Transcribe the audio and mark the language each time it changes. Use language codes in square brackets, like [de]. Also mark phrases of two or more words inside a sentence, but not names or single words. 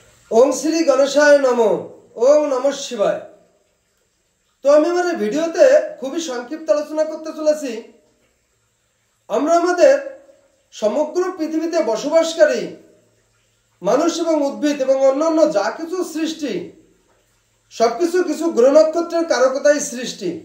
[sa] ओम श्री गणेशाय नमो। ओम नमः शिवाय। [bn] तो আমি আমার ভিডিওতে খুবই সংক্ষিপ্ত আলোচনা করতে চলেছি। আমরা আমাদের সমগ্র পৃথিবীতে বসবাসকারী মানুষ এবং উদ্ভিদ এবং অন্যান্য যা কিছু সৃষ্টি সবকিছু কিছু গ্রহ নক্ষত্রের কারকতায় সৃষ্টি।